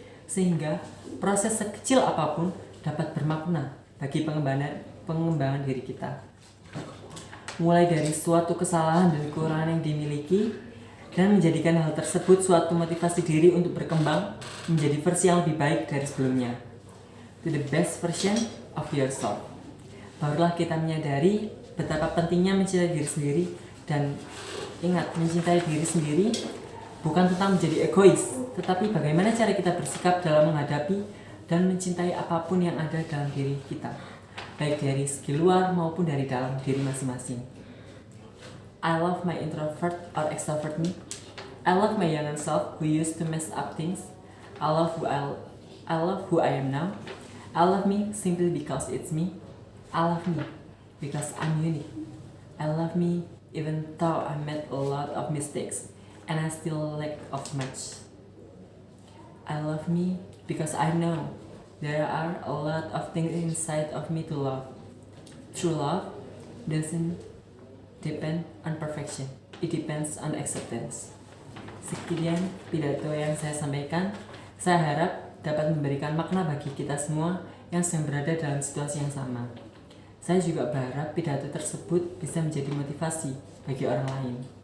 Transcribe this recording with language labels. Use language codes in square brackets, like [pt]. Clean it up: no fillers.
[id] Sehingga proses sekecil apapun dapat bermakna bagi pengembangan diri kita. Mulai dari suatu kesalahan dan kekurangan yang dimiliki dan menjadikan hal tersebut suatu motivasi diri untuk berkembang menjadi versi yang lebih baik dari sebelumnya. [en] To the best version of yourself. [id] Barulah kita menyadari betapa pentingnya mencintai diri sendiri dan ingat, mencintai diri sendiri bukan tentang menjadi egois, tetapi bagaimana cara kita bersikap dalam menghadapi dan mencintai apapun yang ada dalam diri kita, baik dari segi luar maupun dari dalam diri masing-masing. [en] I love my introvert or extrovert me. I love my younger self who used to mess up things. I love who I am now. I love me simply because it's me. I love me because I'm unique. I love me even though I made a lot of mistakes and I still lack of much. I love me because I know there are a lot of things inside of me to love. True love doesn't depend on perfection. It depends on acceptance. [id] Sekian pidato yang saya sampaikan. Saya harap dapat memberikan makna bagi kita semua yang sedang berada dalam situasi yang sama. Saya juga berharap pidato tersebut bisa menjadi motivasi bagi orang lain.